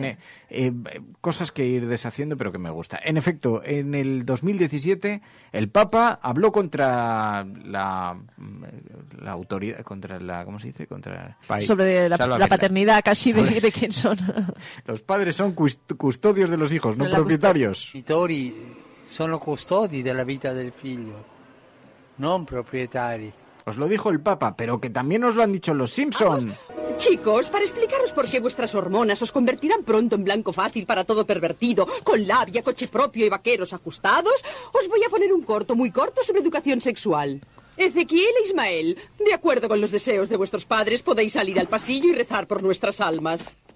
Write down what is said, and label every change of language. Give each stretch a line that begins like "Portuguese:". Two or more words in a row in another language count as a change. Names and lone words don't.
Spanish: Cosas que ir deshaciendo, pero que me gusta. En efecto, en el 2017, el Papa habló contra la autoridad, contra la... ¿Cómo se dice? Sobre la paternidad casi de quién son. Los padres son custodios de los hijos, no propietarios.
Italian: I genitori sono custodi della vita del figlio, non proprietari.
Spanish: Os lo dijo el Papa, pero que también os lo han dicho los Simpson. Chicos, para explicaros por qué vuestras hormonas os convertirán pronto en blanco fácil para todo pervertido, con labia, coche propio y vaqueros ajustados, os voy a poner un corto, muy corto, sobre educación sexual. Ezequiel e Ismael, de acuerdo con los deseos de vuestros padres, podéis salir al pasillo y rezar por nuestras almas.